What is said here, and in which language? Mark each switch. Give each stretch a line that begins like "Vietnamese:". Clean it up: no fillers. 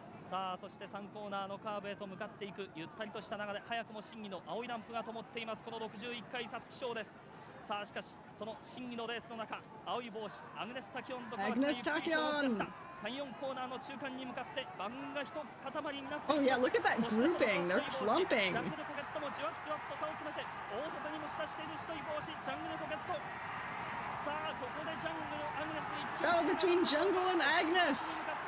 Japanese: さあそして3コーナーのカーブへと向かっていくゆったりとした流れ。早くも審議の青いランプが灯っています。この61回皐月賞です。さあしかしその審議のレースの中、青い帽子アグネス・タキオンとアグネス・タキオン、 3-4コーナーの中間に向かって番が一塊になって、
English: Oh yeah, look at that grouping, they're clumping.
Japanese: ジャングルポケットもじわっじわっと差を詰めて大外に持ち出している白い帽子ジャングルポケット。さあここでジャングルアグネス一気に
English: Battle between Jungle and Agnes.